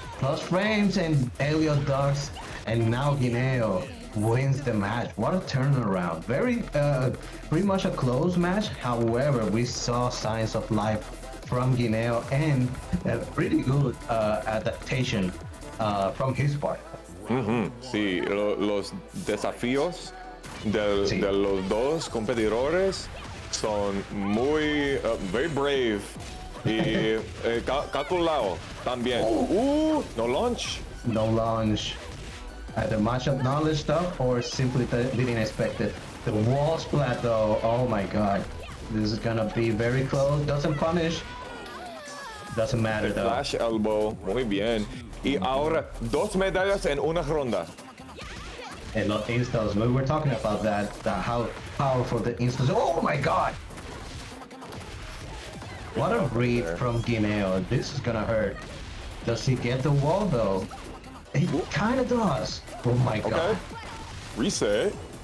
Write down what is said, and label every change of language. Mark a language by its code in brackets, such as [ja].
[en] Plus frames and Elliot ducks, and now Guineo wins the match. What a turnaround. Very, pretty much a close match. However, we saw signs of life from Guineo and a pretty good adaptation from his part. [es] Sí, los desafíos Sí. de los dos competidores son muy, [en] very brave [es] y calculado también. [en] No launch. No launch. Either matchup knowledge stuff or simply didn't expect it. The wall splat though, oh my god. This is gonna be very close. Doesn't punish. Doesn't matter though. Flash elbow, [es] muy bien. Y ahora 2 medallas en una ronda. [en] And not installs. We were talking about that, how powerful the installs. Oh my god! What a read from Guineo. This is gonna hurt. Does he get the wall though? He kinda does. Oh my god. Okay. Reset.